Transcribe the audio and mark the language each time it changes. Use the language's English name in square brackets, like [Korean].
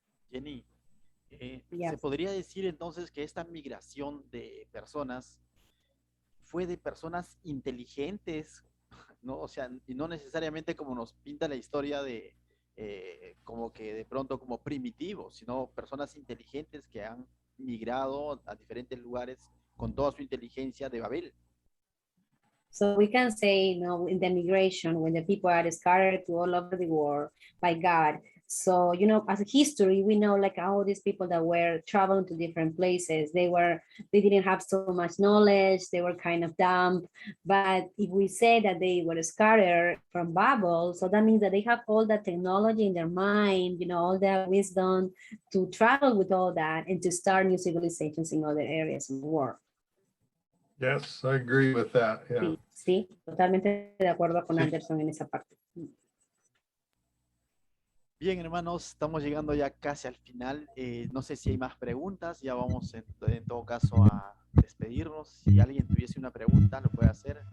[Spanish] Jenny, ¿se podría decir entonces que esta migración de personas fue de personas inteligentes, ¿no? O sea, y no necesariamente como nos pinta la historia de como que de pronto como primitivos, sino personas inteligentes que han migrado a diferentes lugares con toda su inteligencia de Babel? [English] So we can say, in the migration, when the people are scattered to all over the world by God. So, as a history, we know like all these people that were traveling to different places, they didn't have so much knowledge, they were kind of dumb. But if we say that they were scattered from Babel, so that means that they have all that technology in their mind, all that wisdom to travel with all that and to start new civilizations in other areas of the world. Yes, I agree with that. Yeah. [Spanish] Sí, totalmente de acuerdo con Anderson en esa parte. Bien, hermanos, estamos llegando ya casi al final. No sé si hay más preguntas. Ya vamos en todo caso a despedirnos. Si alguien tuviese una pregunta, lo puede hacer.